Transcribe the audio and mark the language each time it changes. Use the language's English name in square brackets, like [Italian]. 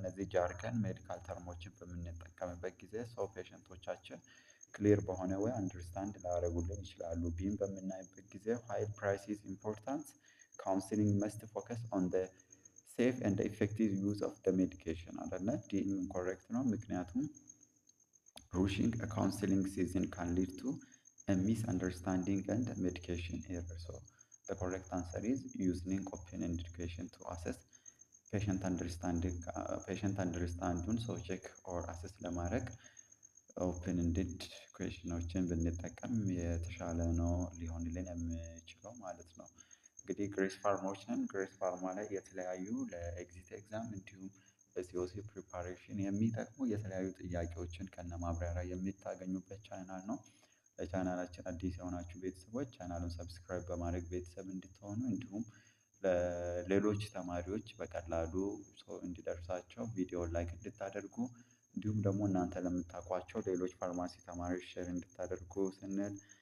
[Amharic] እነዚህ ጃርገን ሜዲካል ተርሞችን በምንጠቀምበት ጊዜ ፔሸንቶቻችን ክሊር በሆነ ወይ አንደርስታንድ ላያደርጉልን ይችላሉ። ቢም በምናይበት ጊዜ [English] while price is important, counseling must focus on the safe and effective use of the medication [Amharic] አይደለ? ዲ ኢንኮሬክት ነው ምክንያቱም [English] rushing a counseling season can lead to a misunderstanding and medication error. The correct answer is using open education to assess patient understanding. Patient understanding check or assess [Amharic] ለማድረግ ኦፕን ኢንድድ ኩዌሽኖችን ብንጠቀም የተሻለ ነው ሊሆንልን የሚችለው ማለት ነው። እንግዲህ ግሬስ ፋርማዎች ነን። ግሬስ ፋርማ ላይ የተለያዩ ለኤግዚት ኤግዛም እንዲሁም ለሲኦሲ ፕሪፓሬሽን የሚጠቅሙ የተለያዩ ጥያቄዎችን ከነ ማብራሪያ የምታገኙበት ቻናል ነው። ለቻናላችን አዲስ የሆናችሁ ቤተሰቦች ቻናሉን ሰብስክራይብ በማድረግ ቤተሰብ እንድትሆኑ እንዲሁም ለሌሎች ተማሪዎች በቀላሉ ሰው እንዲደርሳቸው ቪዲዮውን ላይክ እንድታደርጉ እንዲሁም ደግሞ እናንተ ለምታውቋቸው ሌሎች ፋርማሲ ተማሪዎች ሼር እንድታደርጉ ስንል